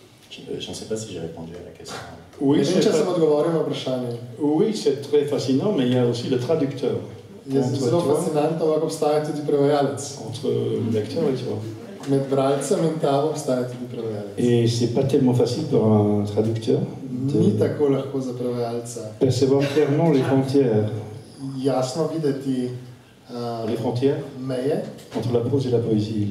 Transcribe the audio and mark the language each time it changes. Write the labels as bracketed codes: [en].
[fr] Je ne sais pas si j'ai répondu à la question. Oui, [sl] Ne vem, če sem odgovoril na vprašanje. [fr] oui, c'est très fascinant, mais il y a aussi le traducteur. [sl] Je zelo fascinantno, ampak obstaja tudi prevajalec. [fr] Entre le lecteur et toi. [sl] Med bralcem in tabo obstaja tudi prevajalec. [fr] Et c'est pas tellement facile pour un traducteur [sl] Ni tako lahko za prevajalca. [fr] percevoir clairement les frontières. [sl] Jasno videti [fr] Les frontières [sl] meje [fr] entre la prose et la poésie.